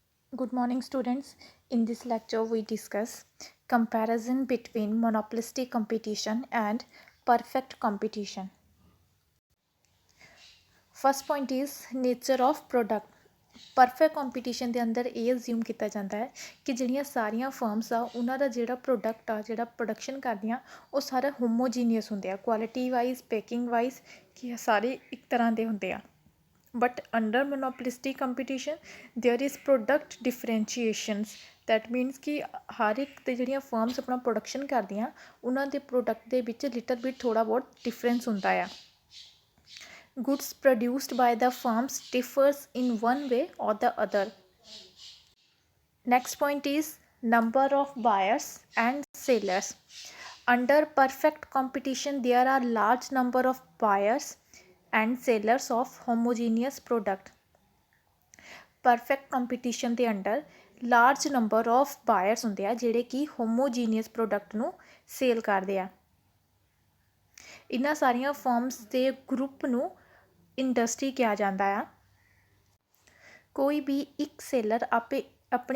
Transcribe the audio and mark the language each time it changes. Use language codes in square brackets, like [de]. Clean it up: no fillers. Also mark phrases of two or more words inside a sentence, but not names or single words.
[en] Good morning, students. In this lecture, we discuss comparison between monopolistic competition and perfect competition. First point is nature of product. [pa] परफेक्ट ਕੰਪੀਟੀਸ਼ਨ ਦੇ ਅੰਦਰ ਇਹ ਅਸਿਊਮ ਕੀਤਾ ਜਾਂਦਾ ਹੈ ਕਿ ਜਿਹੜੀਆਂ ਸਾਰੀਆਂ ਫਰਮਸ ਆ ਉਹਨਾਂ ਦਾ ਜਿਹੜਾ ਪ੍ਰੋਡਕਟ ਆ ਜਿਹੜਾ ਪ੍ਰੋਡਕਸ਼ਨ ਕਰਦੀਆਂ ਉਹ ਸਾਰਾ ਹੋਮੋਜੀਨੀਅਸ ਹੁੰਦੇ ਆ ਕੁਆਲਿਟੀ ਵਾਈਜ਼ ਪੈਕਿੰਗ ਵਾਈਜ਼ ਕਿ ਸਾਰੇ ਇੱਕ ਤਰ੍ਹਾਂ ਦੇ ਹੁੰਦੇ ਆ [en] but under monopolistic competition there is product differentiations that means [pa] ਕਿ ਹਰ ਇੱਕ ਤੇ ਜਿਹੜੀਆਂ ਫਰਮਸ ਆਪਣਾ ਪ੍ਰੋਡਕਸ਼ਨ ਕਰਦੀਆਂ ਉਹਨਾਂ ਦੇ ਪ੍ਰੋਡਕਟ ਦੇ ਵਿੱਚ [en] little bit [pa] ਥੋੜ੍ਹਾ ਬਹੁਤ ਡਿਫਰੈਂਸ ਹੁੰਦਾ ਆ [en] goods produced by the firms differs in one way or the other. Next point is number of buyers and sellers. Under perfect competition there are large number of buyers and sellers of homogeneous product. Perfect competition [pa] ਦੇ ਅੰਡਰ [en] large number of buyers [pa] ਹੁੰਦੇ ਆ ਜਿਹੜੇ ਕਿ ਹੋਮੋਜੀਨੀਅਸ ਪ੍ਰੋਡਕਟ ਨੂੰ ਸੇਲ ਕਰਦੇ ਆ ਇਹਨਾਂ ਸਾਰੀਆਂ ਫਰਮਸ ਦੇ ਗਰੁੱਪ ਨੂੰ ਇੰਡਸਟਰੀ ਕਿਹਾ ਜਾਂਦਾ ਆ ਕੋਈ ਵੀ ਇੱਕ ਸੇਲਰ ਆਪਣੇ